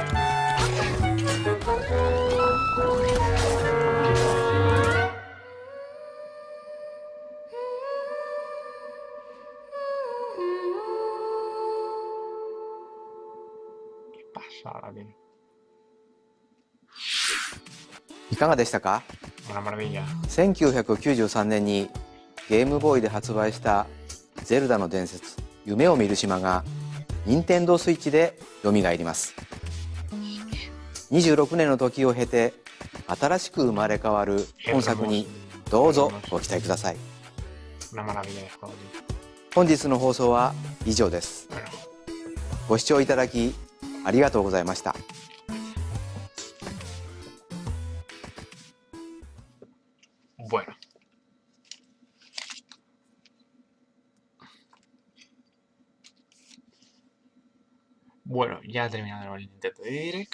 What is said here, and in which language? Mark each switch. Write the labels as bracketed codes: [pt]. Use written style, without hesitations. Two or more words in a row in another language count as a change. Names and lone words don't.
[es] ¿Qué pasa ahora, tío? [ja] いかがでしたか。1993年にゲームボーイで発売した「ゼルダの伝説夢を見る島」が任天堂スイッチでよみがえります。26年の時を経て新しく生まれ変わる本作にどうぞご期待ください。本日の放送は以上です。ご視聴いただきありがとうございました。 [es] Bueno. Bueno, ya ha terminado el Nintendo Direct.